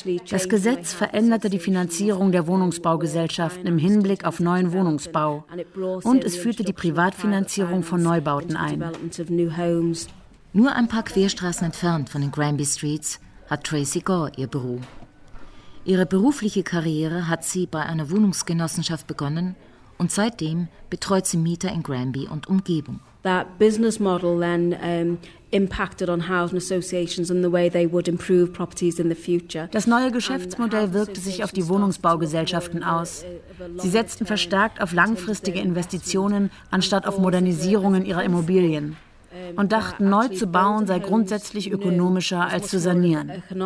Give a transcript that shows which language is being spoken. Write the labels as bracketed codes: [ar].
[de] Das Gesetz veränderte die Finanzierung der Wohnungsbaugesellschaften im Hinblick auf neuen Wohnungsbau und es führte die Privatfinanzierung von Neubauten ein. Nur ein paar Querstraßen entfernt von den Granby Streets hat Tracy Gore ihr Büro. Ihre berufliche Karriere hat sie bei einer Wohnungsgenossenschaft begonnen und seitdem betreut sie Mieter in Granby und Umgebung. [en] That business model then impacted on housing associations and the way they would improve properties in the future. [de] Das neue Geschäftsmodell wirkte sich auf die Wohnungsbaugesellschaften aus. Sie setzten verstärkt auf langfristige Investitionen anstatt auf Modernisierungen ihrer Immobilien und dachten, neu zu bauen sei grundsätzlich ökonomischer als zu sanieren.